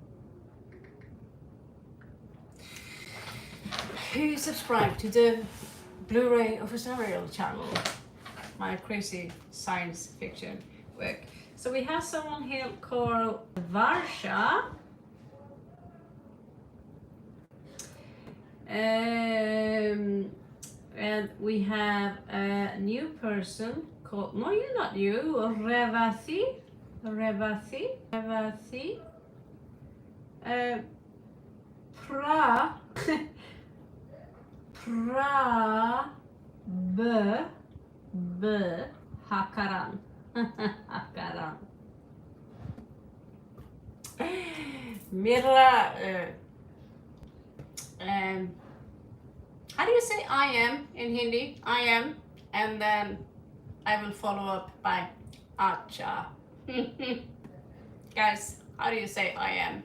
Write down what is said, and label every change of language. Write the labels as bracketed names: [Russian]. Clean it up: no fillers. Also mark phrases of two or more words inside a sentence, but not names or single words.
[English] Who subscribe to the Blue Ray of Ashtariel channel, my crazy science fiction work. So we have someone here called Varsha. And we have a new person called, no, you're not new, Revathi. Hakaran. Hakaran. Mira, how do you say I am in Hindi? I am, and then I will follow up by acha. Guys, how do you say I am?